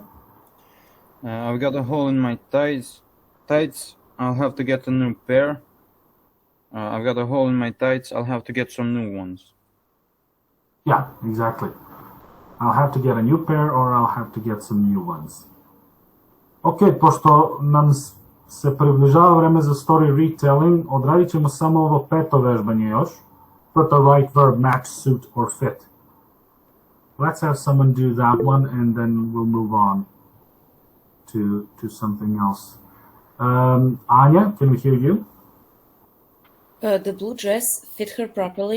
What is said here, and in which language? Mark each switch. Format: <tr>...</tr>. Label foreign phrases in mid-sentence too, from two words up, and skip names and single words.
<en>I've got a hole in my tights. I'll have to get a new pair. I've got a hole in my tights. I'll have to get some new ones. Yeah, exactly. I'll have to get a new pair or I'll have to get some new ones.</en> <sr>Ok, pošto nam se približava vreme za</sr> <en>story retelling,</en> <sr>odradit ćemo samo ovo 5. vežbanje još.</sr> <en>Put the right verb, match, suit, or fit. Let's have someone do that one and then we'll move on to something else. Anya, can we hear you? The blue dress fit her properly.</en>